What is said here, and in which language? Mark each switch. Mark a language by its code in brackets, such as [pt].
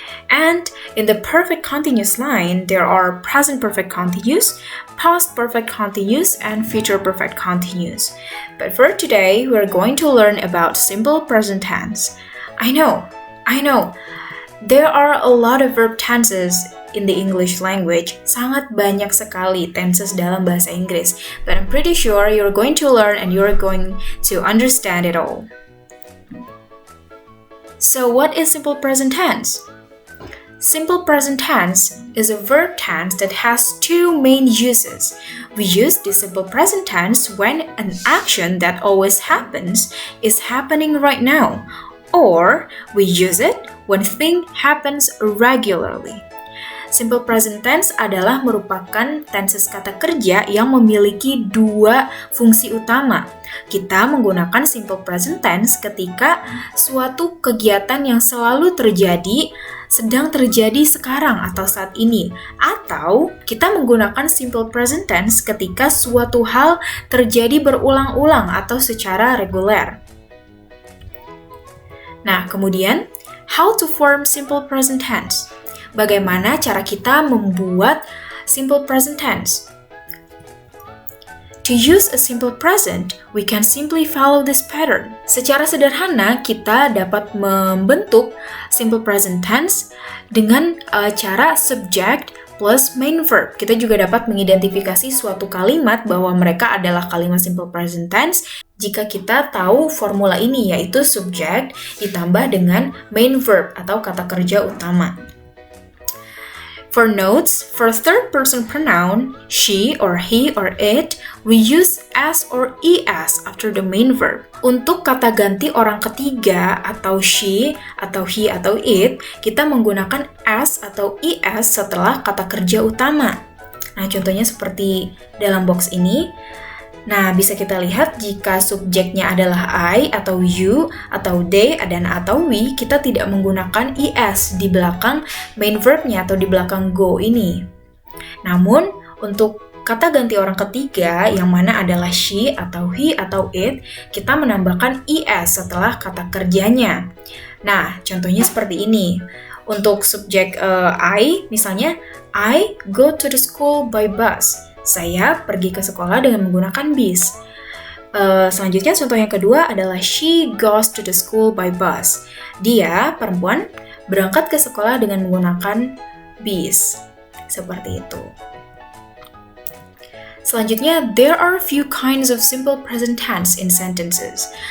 [en] And in the perfect continuous line, there are present perfect continuous, past perfect continuous, and future perfect continuous. But for today, we're going to learn about simple present tense. I know, there are a lot of verb tenses in the English language. [id] Sangat banyak sekali tenses dalam bahasa Inggris. [en] But I'm pretty sure you're going to learn and you're going to understand it all. So what is simple present tense? Simple present tense is a verb tense that has two main uses. We use the simple present tense when an action that always happens is happening right now, or we use it when thing happens regularly. [id] Simple present tense adalah merupakan tenses kata kerja yang memiliki dua fungsi utama. Kita menggunakan simple present tense ketika suatu kegiatan yang selalu terjadi sedang terjadi sekarang atau saat ini, atau kita menggunakan simple present tense ketika suatu hal terjadi berulang-ulang atau secara reguler. Nah, kemudian, [en] how to form simple present tense? [id] Bagaimana cara kita membuat simple present tense? [en] To use a simple present, we can simply follow this pattern. [id] Secara sederhana, kita dapat membentuk simple present tense dengan cara subject plus main verb. Kita juga dapat mengidentifikasi suatu kalimat bahwa mereka adalah kalimat simple present tense jika kita tahu formula ini, yaitu subject ditambah dengan main verb atau kata kerja utama. [en] For notes, for third-person pronoun, she or he or it, we use s or es after the main verb. [id] Untuk kata ganti orang ketiga atau she, atau he, atau it, kita menggunakan s atau es setelah kata kerja utama. Nah, contohnya seperti dalam box ini. Nah, bisa kita lihat jika subjeknya adalah I atau you atau they dan atau we, kita tidak menggunakan es di belakang main verbnya atau di belakang go ini. Namun, untuk kata ganti orang ketiga yang mana adalah she atau he atau it, kita menambahkan es setelah kata kerjanya. Nah, contohnya seperti ini. Untuk subjek I, misalnya, [en] I go to the school by bus. [id] Saya pergi ke sekolah dengan menggunakan bis. Selanjutnya contoh yang kedua adalah [en] she goes to the school by bus. [id] Dia, perempuan, berangkat ke sekolah dengan menggunakan bis. Seperti itu. Selanjutnya, [en] there are a few kinds of simple present tense in sentences.